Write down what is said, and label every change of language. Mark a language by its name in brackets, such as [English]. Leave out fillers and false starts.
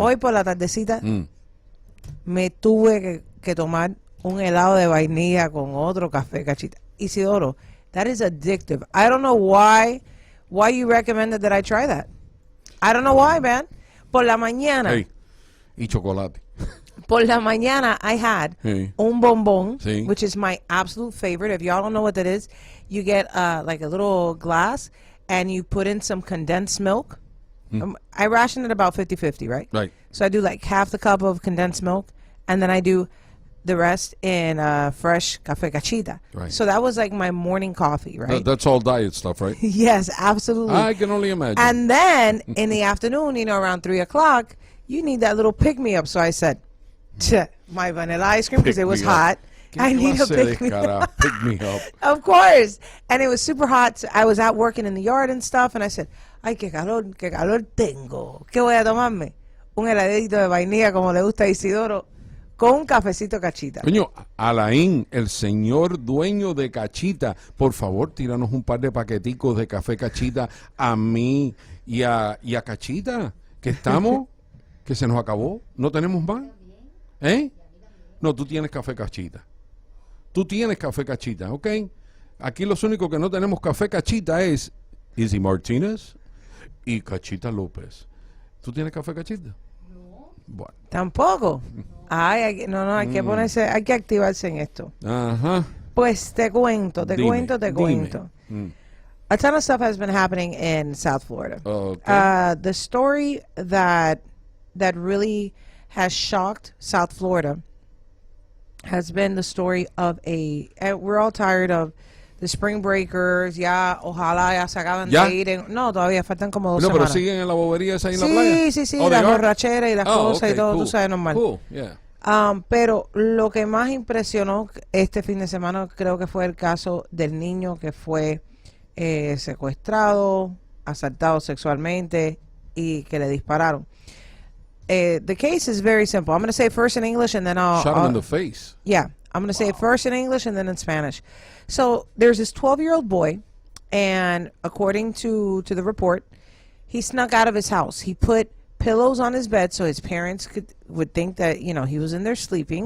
[Spanish] Hoy por la tardecita me tuve que tomar un helado de vainilla con otro Café Cachita. [English] Isidoro, that is addictive. I don't know why you recommended that I try that. I don't know why, man. [Spanish] Por la mañana. Hey, y chocolate. Por la mañana, [English] I had [Spanish] un bombón, Sí. [English] which is my absolute favorite. If y'all don't know what that is, you get like a little glass and you put in some condensed milk. I ration it about 50-50, right? Right. So I do like half the cup of condensed milk, and then I do the rest in fresh Café Cachita. Right. So that was like my morning coffee, right? That's all diet stuff, right? Yes, absolutely. I can only imagine. And then in the afternoon, around 3 o'clock, you need that little pick-me-up. So I said, my vanilla ice cream, because it was hot. I need a pick-me-up. Pick me up. Of course. And it was super hot. So I was out working in the yard and stuff, and I said, [Spanish] ay, qué calor tengo. ¿Qué voy a tomarme? Un heladito de vainilla, como le gusta a Isidoro, con un cafecito Cachita. Coño, Alain, el señor dueño de Cachita, por favor, tíranos un par de paqueticos de café Cachita a mí y a Cachita, que estamos, que se nos acabó, no tenemos más. ¿Eh? No, tú tienes café Cachita. Tú tienes café Cachita, ¿ok? Aquí los únicos que no tenemos café Cachita es Izzy Martinez y Cachita López. ¿Tú tienes café Cachita? No. Bueno. Tampoco. Ay, no, hay que ponerse, hay que activarse en esto. Ajá. Pues te cuento. Dime. [English] A ton of stuff has been happening in South Florida. Okay. The story that really has shocked South Florida has been the story of and we're all tired of the spring breakers. [Spanish] Ya, ojalá ya se acaban de ir. No, todavía faltan como 2 semanas. Pero siguen en la bobería esa ahí en la playa. Sí, las borracheras y las cosas y todo, [English] cool. [Spanish] tú sabes, normal. [English] Cool, yeah. [Spanish] Pero lo que más impresionó este fin de semana creo que fue el caso del niño que fue secuestrado, asaltado sexualmente y que le dispararon. [English] The case is very simple. I'm going to say it first in English and then I'll... Shot him in the face. Yeah. I'm going to say it first in English and then in Spanish. So there's this 12-year-old boy, and according to the report, he snuck out of his house. He put pillows on his bed so his parents would think that, he was in there sleeping.